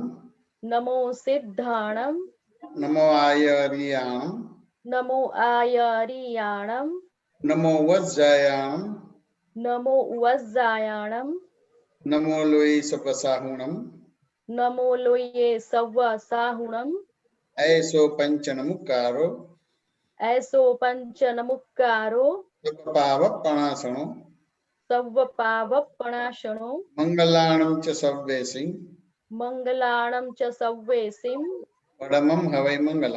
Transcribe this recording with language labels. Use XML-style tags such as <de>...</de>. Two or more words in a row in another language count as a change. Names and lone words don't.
<pra>નમો સિદ્ધાણમ. નમો આયરિયાણમ. નમો આયરિયાણમ. નમો વજ્જાયાણમ. નમો વજ્જાયાણમ. નમો લોય સપસાહુણમ. નમો લોયે સવ્વ સાહુણમ. ऐसो पंचनमुक्कारो. ऐसो पंचनमुक्कारो. सवपावपणासनो. सव्वपावपणाशनो. मंगलाणं च सव्वेसिं. मंगलाणं च सव्वेसिं. परमं हवै मंगलम्.</pra>